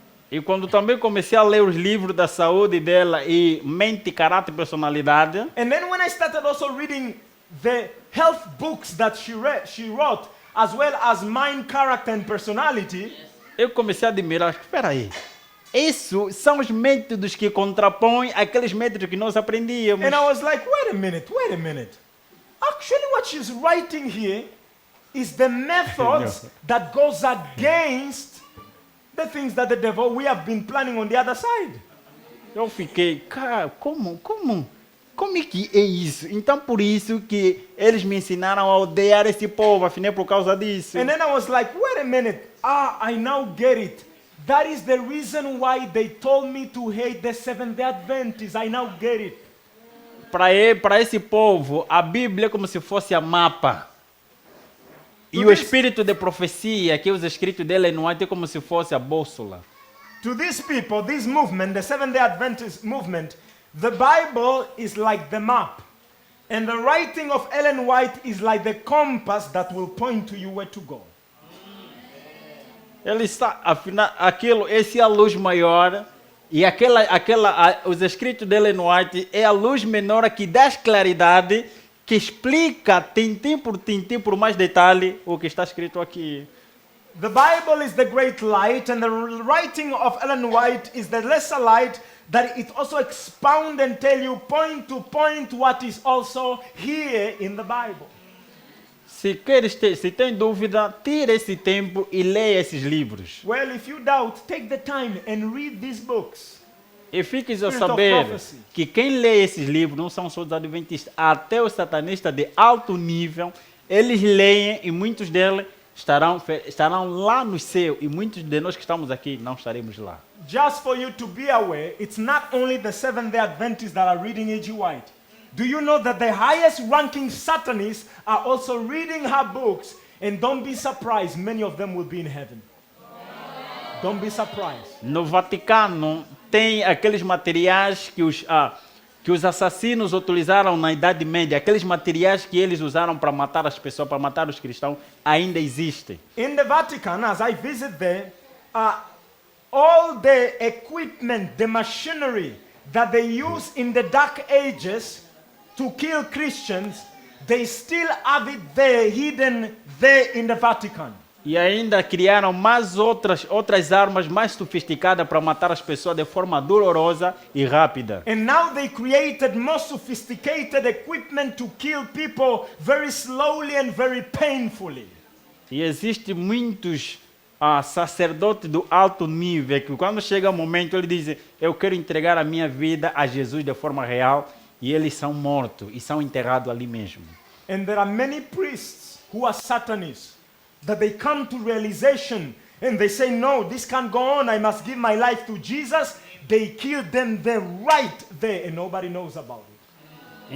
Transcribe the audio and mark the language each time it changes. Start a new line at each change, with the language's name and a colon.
Portuguese: E quando também comecei a ler os livros da saúde dela e mente, caráter e personalidade,
English: And then when I started also reading the health books that she wrote, as well as mind, character, and personality,
Portuguese: eu comecei a admirar, espera aí, isso são os métodos que contrapõem aqueles métodos que nós aprendíamos.
English: and I was like, wait a minute. Actually, what she's writing here is the methods that goes against the things that the devil we have been planning on the other side.
Portuguese: Eu fiquei, cara, como é que é isso? Então por isso que eles me ensinaram a odiar esse povo, afinal por causa disso.
English: And then I was like, wait a minute. I now get it. That is the reason why they told me to hate the Seventh-day Adventists. I now get it.
Portuguese: Para esse povo, a Bíblia é como se fosse a mapa. E o espírito de profecia, que os escritos dele não é como se fosse a bússola.
English: To these people, this movement, the Seventh-day Adventist movement, the Bible is like the map. And the writing of Ellen White is like the compass that will point to you where to go.
Portuguese: Ele está, afinal, esse é a luz maior. E os escritos dele no White é a luz menor que dá claridade, que explica tintim por mais detalhe o que está escrito aqui.
English: The Bible is the great light, and the writing of Ellen White is the lesser light that it also expound and tell you point to point what is also here in the Bible.
Portuguese: Se tem dúvida, tire esse tempo e leia esses livros.
English: Well, if you doubt, take the time and read these books.
Portuguese: E fique a
English: Spirit of
Portuguese: saber
English: prophecy.
Portuguese: que quem lê esses livros não são só os adventistas, até os satanistas de alto nível, eles leem e muitos deles estarão lá no céu e muitos de nós que estamos aqui não estaremos lá.
English: Just for you to be aware, it's not only the Seventh-day Adventists that are reading A.G. White. Do you know that the highest ranking Satanists are also reading her books? And don't be surprised, many of them will be in heaven. Don't be surprised.
Portuguese: No Vaticano tem aqueles materiais que que os assassinos utilizaram na Idade Média, aqueles materiais que eles usaram para matar as pessoas, para matar os cristãos, ainda existem.
English: In the Vatican, as I visit there, all the equipment, the machinery that they use in the Dark Ages to kill Christians, they still have it there, hidden there in the Vatican.
Portuguese: E ainda criaram mais outras armas mais sofisticadas para matar as pessoas de forma dolorosa e rápida.
English: And now they created more sophisticated equipment to kill people very slowly and very painfully.
Portuguese: E existem muitos sacerdotes do alto nível que quando chega o momento eles dizem: eu quero entregar a minha vida a Jesus de forma real, e eles são mortos e são enterrados ali mesmo.
English: And there are many priests who are Satanists that they come to realization and they say, no, this can't go on, I must give my life to Jesus. They kill them there, right there, and nobody knows about it.